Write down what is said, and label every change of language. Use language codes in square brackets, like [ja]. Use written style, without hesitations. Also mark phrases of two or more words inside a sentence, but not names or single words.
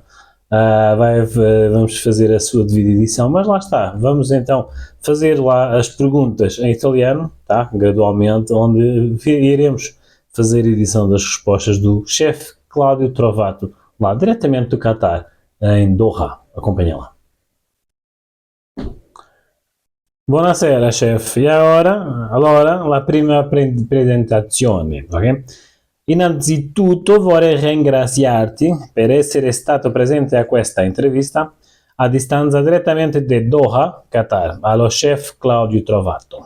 [pt] Vamos fazer a sua devida edição, mas lá está, vamos então fazer lá as perguntas em italiano, tá? Gradualmente, onde iremos fazer a edição das respostas do chefe Cláudio Trovato, lá diretamente do Qatar, em Doha. Acompanha lá. [it] Buonasera chef, e ora? Allora, la prima presentazione, ok? Innanzitutto vorrei ringraziarti per essere stato presente a questa intervista a distanza direttamente da Doha, Qatar, allo chef Claudio Trovato.